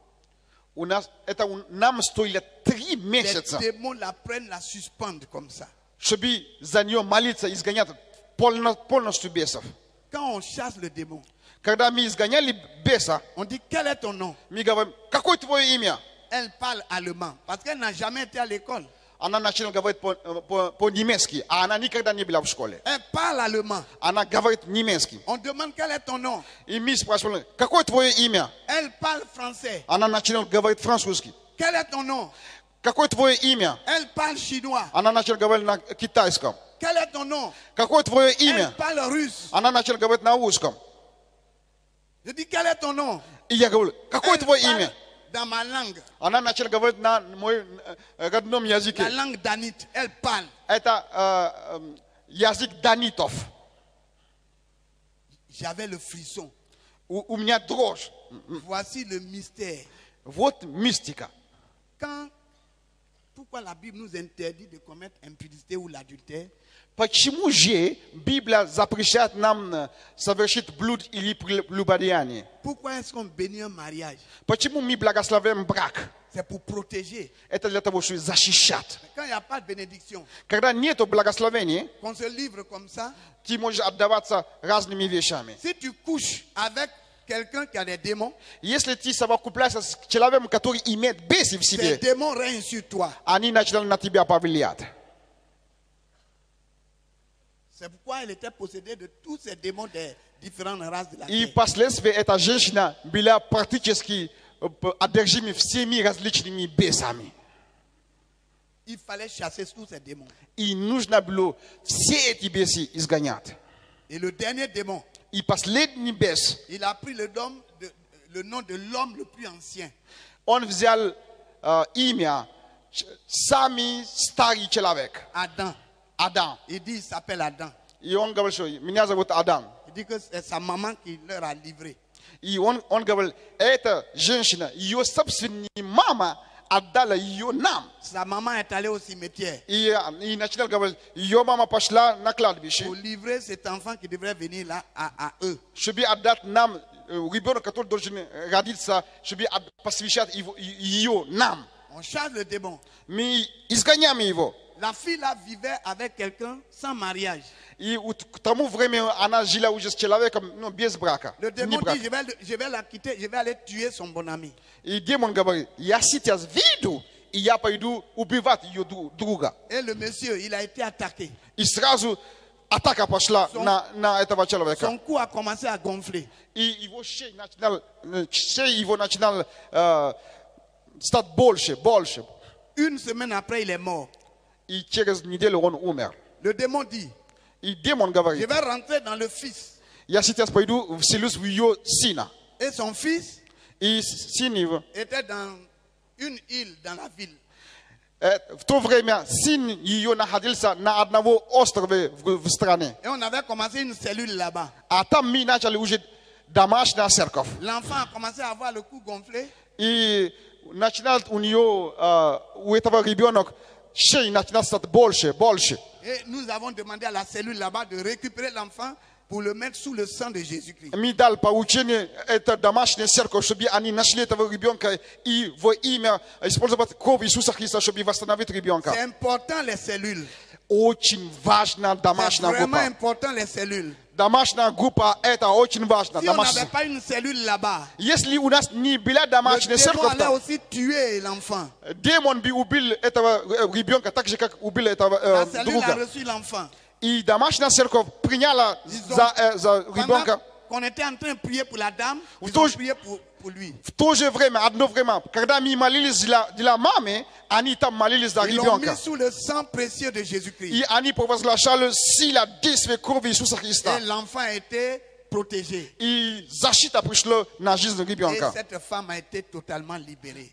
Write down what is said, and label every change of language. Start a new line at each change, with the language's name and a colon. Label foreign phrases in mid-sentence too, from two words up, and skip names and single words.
Russian: Нам стоило 3
French: Les
Russian: месяца,
French: démons la prennent, la suspendent comme ça.
Russian: чтобы за нее молиться, изгонять полностью бесов.
French: Quand on chasse le démon,
Russian: Когда мы изгоняли беса,
French: on dit, quel est ton nom?
Russian: мы говорим, какое твое имя?
French: Elle parle allemand parce qu'elle n'a jamais été à l'école.
Russian: Она начала говорить по-немецки, а она никогда не была в школе.
French: Elle parle allemand.
Russian: Она говорит немецки.
French: On demande quel est ton nom?
Russian: И мы спрашивали, какое твое имя?
French: Elle parle français.
Russian: Она начала говорить французски.
French: Quel est ton nom?
Russian: Какое твое имя?
French: Elle parle chinois.
Russian: Она начала говорить на китайском.
French: Quel est ton nom?
Russian: Какое твое
French: Elle
Russian: имя?
French: parle russe.
Russian: Она начала говорить на русском.
French: Je dis, quel est ton nom?
Russian: И я говорю, какое
French: Elle
Russian: твое
French: parle
Russian: имя?
French: dans ma langue,
Russian: Она начала говорить на моем родном
French: la
Russian: языке.
French: langue danite. Elle parle.
Russian: Это язык данитов.
French: J'avais le frisson.
Russian: У меня дрожь.
French: Voici le mystère.
Russian: Вот мистика.
French: Pourquoi la Bible nous interdit de commettre impudicité ou l'adultère?
Russian: Почему же Библия запрещает нам совершить блуд или прелюбодеяние?
French: Pourquoi est-ce qu'on bénit un mariage?
Russian: Почему мы благословляем брак?
French: C'est pour protéger.
Russian: Это для того, чтобы защищать.
French: Mais quand il n'y a pas de bénédiction,
Russian: Когда нет благословения,
French: qu'on se livre comme ça,
Russian: ты можешь отдаваться разными вещами.
French: si tu couches avec quelqu'un qui a des démons,
Russian: Если ты совокупляешься с человеком, который имеет бесы в
French: ces
Russian: себе,
French: démons règnent sur toi.
Russian: они начинают на тебя повлиять.
French: C'est pourquoi elle était possédée de tous ces démons des différentes races de la
Russian: И
French: terre.
Russian: впоследствии эта женщина была практически одержима всеми различными бесами.
French: Il fallait chasser tous ces démons.
Russian: И нужно было все эти бесы изгонять.
French: Et le dernier démon,
Russian: И последний бес,
French: il a pris le nom de l'homme le plus ancien.
Russian: он взял имя самый старый человек,
French: Adam.
Russian: Адам.
French: Il dit il s'appelle Adam.
Russian: И он говорит, что меня зовут Адам.
French: Il dit que c'est sa maman qui leur a livré.
Russian: И он говорит, эта женщина, ее собственная мама отдала ее нам.
French: Sa maman est allée au cimetière
Russian: И начинал говорить, ее мама пошла на кладбище,
French: pour livrer cet enfant qui devrait venir là à eux.
Russian: чтобы отдать нам ребенка, который должен родиться, чтобы посвящать ее нам.
French: On chasse le démon.
Russian: Мы изгоняем его.
French: La fille là vivait avec quelqu'un sans mariage.
Russian: И к тому времени она жила уже с человеком, без брака.
French: Le
Russian: Не
French: démon
Russian: брак.
French: dit je vais la quitter, je vais aller tuer son bon ami.
Russian: И демон говорит, я сейчас выйду, и я пойду убивать ее друга.
French: Et le monsieur, il a été attaqué.
Russian: И сразу атака пошла на этого человека.
French: Son cou a commencé à gonfler.
Russian: И его шея начинал стать больше.
French: Une semaine après, il est mort.
Russian: И через неделю он умер.
French: Le démon dit,
Russian: И демон
French: je
Russian: говорит,
French: vais rentrer dans le fils.
Russian: я сейчас пойду вселюсь в ее сына.
French: Et son fils
Russian: И сын его
French: était dans une île dans la ville.
Russian: В то время сын ее находился на одном острове в стране.
French: Et on avait commencé une cellule là-bas.
Russian: А там мы начали уже домашняя церковь.
French: L'enfant a commencé à avoir le cou gonflé.
Russian: И начинал у нее, у этого ребенка, шея начинала стать больше.
French: Et nous avons demandé à la cellule là-bas de récupérer l'enfant pour le mettre sous le sang de Jésus-Christ.
Russian: Мы дали поручение, это домашняя церковь, чтобы они нашли этого ребенка и во имя использовать кровь Иисуса Христа, чтобы восстановить ребенка.
French: C'est important les cellules.
Russian: Очень важна
French: C'est
Russian: домашняя
French: vraiment
Russian: группа.
French: important les cellules.
Russian: Домашняя группа это очень важно.
French: Si on n'avait pas une cellule là-bas,
Russian: Если у нас не была
French: le
Russian: домашняя
French: démon
Russian: церковь,
French: allait aussi tuer l'enfant.
Russian: демон бы убил этого ребенка так же, как убил этого
French: La cellule a
Russian: друга.
French: reçu l'enfant.
Russian: И домашняя церковь приняла за
French: Pendant
Russian: ребенка.
French: qu'on était en train de prier pour la dame, ils ont Toujours- prié pour lui.
Russian: В то же время, одно время, когда мы молились для мамы, они там молились за
French: Ils l'ont mis
Russian: ребенка.
French: sous le sang précieux de Jésus-Christ.
Russian: И они провозглашали сила действия крови Иисуса Христа.
French: Et l'enfant a été protégé.
Russian: И защита пришла на жизнь
French: Et
Russian: ребенка.
French: cette femme a été totalement libérée.